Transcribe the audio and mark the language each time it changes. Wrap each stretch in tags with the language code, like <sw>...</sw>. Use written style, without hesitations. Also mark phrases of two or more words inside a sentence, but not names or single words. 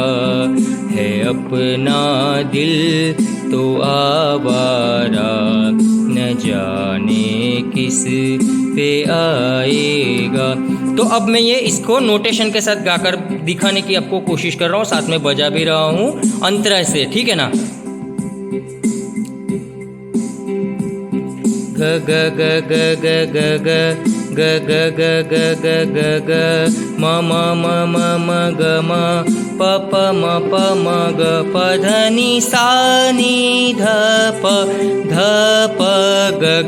<hi>है अपना दिल तो आवारा, न जाने किस पे आएगा। तो अब मैं ये इसको नोटेशन के साथ गाकर दिखाने की आपको कोशिश कर रहा हूँ, साथ में बजा भी रहा हूँ अंतरा से, ठीक है ना। ग ग ग ग ग ग ग ग ग ग ग ग ग म म म म म ग म प प म प म ग प ध नि सा नि ध प ग ग</hi>